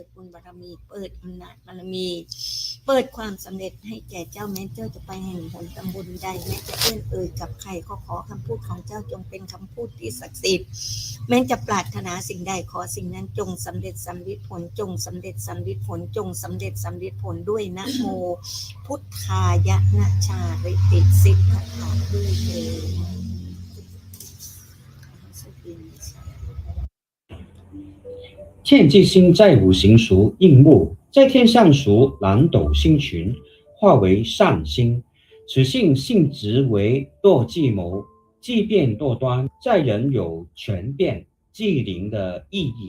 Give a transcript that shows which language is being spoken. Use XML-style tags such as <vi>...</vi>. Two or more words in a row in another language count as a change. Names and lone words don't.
<th>บุญบารมีเปิดอำนาจบารมีเปิดความสำเร็จให้แก่เจ้าแม้เจ้าจะไปแห่งหนตำบลใดแม้จะเอื้อนเอ่ยกับใครก็ขอคำพูดของเจ้าจงเป็นคำพูดที่ศักดิ์สิทธิ์แม้จะปรารถนาสิ่งใดขอสิ่งนั้นจงสำเร็จสำเร็จผลจงสำเร็จสำเร็จผลจงสำเร็จสำเร็จผลด้วย</th> <pi>นะโมพุทธายะนะชาริติสิทธัตถะ</pi> <th>ด้วยเถิด</th> <zh>天机星在五行属硬木，在天上属南斗星群，化为善星。此性性质为多计谋，计变多端，在人有权变、机灵的意义。</zh>